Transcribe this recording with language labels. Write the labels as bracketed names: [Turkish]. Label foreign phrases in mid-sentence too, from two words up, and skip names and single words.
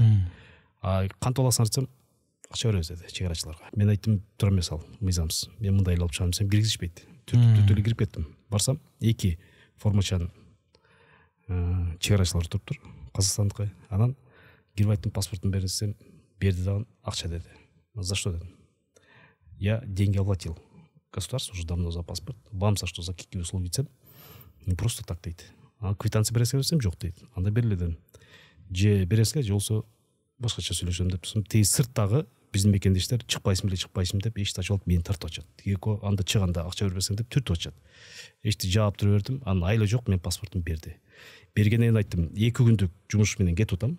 [Kyrgyz] Кантип аласыңар десем, акча беребиз деди чегарачыларга. Мен айттым, тура эмес ал, мыйзамсыз. Мен мындай эле алып чыгам десем, киргизишпейт. Түртүп эле кирип кеттим. Барсам, 2 формачан чегарачылар туруптур, Казакстандыкы. Анан кирип айттым, паспортун бериңиз десем, берди дагы, акча деди. [Russian] За что дедим? Я деньги оплатил. Государство уже давно за паспорт. Вам за что, за какие услуги десем? Не просто так дейт. [Kyrgyz] Квитанция бересиңер десем, жок дейт. Анда бери эле дедим. Же бересиңер, же болсо башкача сүйлөшөм деп. Тиги сырттагы биздин мекендештер чыкпайсың деп эшикти ачып алып мени тартып атышат. Эко анда чыганда акча бербесең деп түртүп атышат. Эшикти жаап тура бердим. Анын айла жок, мен паспортумду берди. Бергенден кийин айттым, 2 күндүк жумуш менен кетип атам.